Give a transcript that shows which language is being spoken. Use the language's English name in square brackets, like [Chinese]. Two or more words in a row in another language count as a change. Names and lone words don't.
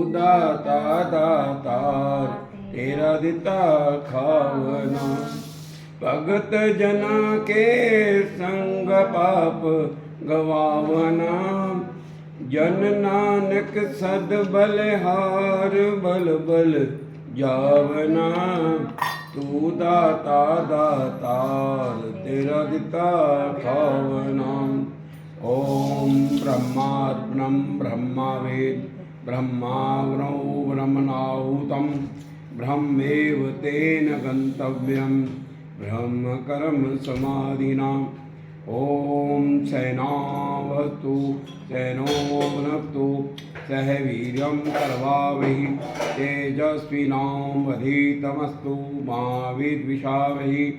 [Punjabi] ਦਾਤਾ ਦਾਤਾਰ, ਤੇਰਾ ਦਿਤਾ ਖਾਵਣਾ, ਭਗਤ ਜਨਾ ਕੈ ਸੰਗਿ ਪਾਪ ਗਵਾਵਣਾ, ਜਨ ਨਾਨਕ ਸਦ ਬਲਿਹਾਰ ਬਲਿ ਬਲਿ ਜਾਵਣਾ, ਤੂ ਦਾਤਾ ਦਾਤਾਰ, ਤੇਰਾ ਦਿਤਾ ਖਾਵਣਾ। [Sanskrit] ओम ब्रह्मार्पणम ब्रह्मावेद ब्रह्माग्नौ ब्रह्मणाहुतं ब्रह्मेव तेन गन्तव्यं ब्रह्म कर्म समाधिना। ओम सैनावतु सैनो भुनक्तु सह वीर्यं करवावहि तेजस्विनावधीतमस्तु मा विद्विषावहि।